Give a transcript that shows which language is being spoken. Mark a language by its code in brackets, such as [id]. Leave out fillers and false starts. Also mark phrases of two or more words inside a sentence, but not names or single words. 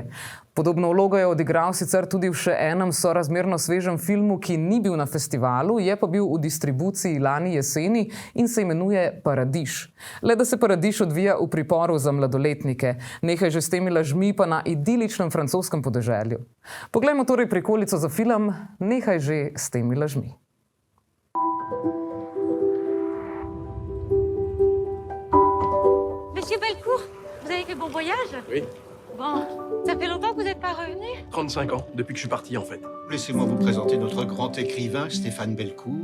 [sl] Podobno vlogo je odigral sicer tudi v še enem sorazmerno svežem filmu, ki ni bil na festivalu, je pa bil v distribuciji lani jeseni in se imenuje Paradiž. Le da se Paradiž odvija v priporu za mladoletnike. Nehaj že s temi lažmi pa na idiličnem francoskem podeželju. Poglejmo torej prikolico za film Nehaj že s temi lažmi. [fr] Monsieur Belcourt, vous avez fait bon voyage? Oui. Bon, ça fait longtemps que vous n'êtes pas revenu? 35 ans, depuis que je suis parti en fait. Laissez-moi vous présenter notre grand écrivain, Stéphane Belcourt.